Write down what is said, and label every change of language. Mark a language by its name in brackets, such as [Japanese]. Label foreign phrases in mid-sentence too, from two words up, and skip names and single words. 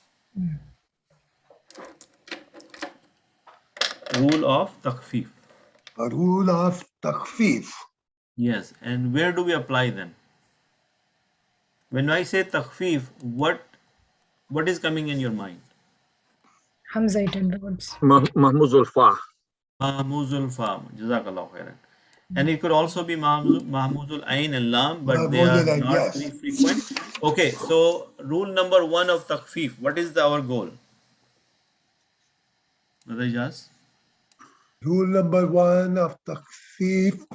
[English] Rule of takhfif. A rule of takhfif. Yes, and where do we apply them? When I say takhfif, what is coming in your mind? Hamzaitan verbs. [Arabic] مهموز الفاء. مهموز الفاء, جزاك الله خيرا. [English] And it could also be [Arabic] مهموز العين [English] and lam, but they are [Arabic] مهموز العين, [English] not yes. very frequent. Okay, so rule number 1 of takhfif, what is our goal? Brother Ijaz? Rule number 1 of takhfif.